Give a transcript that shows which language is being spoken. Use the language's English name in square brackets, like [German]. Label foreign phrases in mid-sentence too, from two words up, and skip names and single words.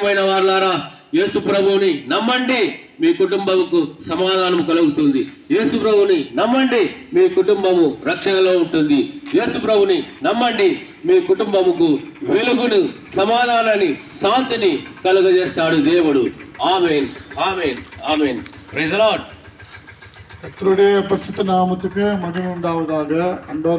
[Telugu] ప్రియమైన వారులారా, యేసు ప్రభువుని నమ్మండి, మీ కుటుంబముకు సమాధానం కలుగుతుంది. యేసు ప్రభువుని నమ్మండి, మీ కుటుంబము రక్షణలో ఉంటుంది. యేసు ప్రభువుని నమ్మండి, మీ కుటుంబముకు వెలుగును, సమాధానాన్ని, శాంతిని కలుగజేస్తాడు దేవుడు. ఆమేన్, ఆమేన్, ఆమేన్. [English] Praise the Lord. [Tamil] கர்த்தருடைய பரிசுத்த நாமத்துக்கு மகிமை உண்டாவதாக. அன்பார்ந்த